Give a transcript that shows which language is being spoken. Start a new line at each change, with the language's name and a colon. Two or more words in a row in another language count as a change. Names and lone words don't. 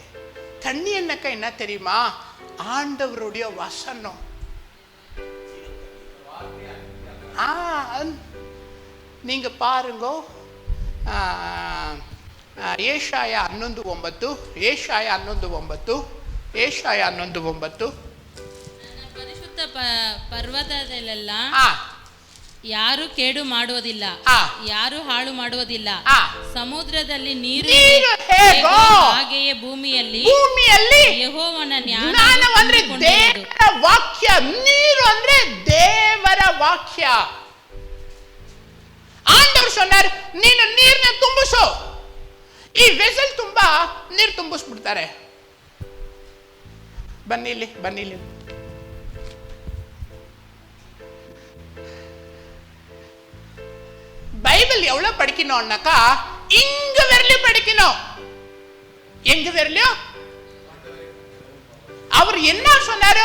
Tamil: தண்ணி என்னக்கா என்ன தெரியுமா? ஆண்டவருடைய வசனம். நீங்க பாருங்க, ஏசாயா 11:9
Kannada: ಪರಿಶುದ್ಧ ಪರ್ವತದಲ್ಲೆಲ್ಲ ಯಾರು ಕೇಡು ಮಾಡುವುದಿಲ್ಲ, ಯಾರು ಹಾಳು ಮಾಡುವುದಿಲ್ಲ. ಸಮುದ್ರದಲ್ಲಿ ನೀರು ಹಾಗೆಯೇ ಭೂಮಿಯಲ್ಲಿ ಯೆಹೋವನ ಜ್ಞಾನ ಅಂದ್ರೆ ದೇವರ ವಾಕ್ಯ. ನೀರು ಅಂದ್ರೆ ದೇವರ ವಾಕ್ಯ.
Tamil: ஆண்டவரு சொன்னார்,
Kannada: ನೀನು ನೀರನ್ನ ತುಂಬಿಸು. ಈ ವೆಸಲ್ ತುಂಬಾ ನೀರು ತುಂಬಿಸ್ಬಿಡ್ತಾರೆ.
Tamil: ಬನ್ನಿಲ್ಲಿ பைபிள் எவ்வளவு படிக்கணும்னாக்கா, இங்க வரலையும் படிக்கணும். எங்க வரலையும் அவர் என்ன சொன்னாரு?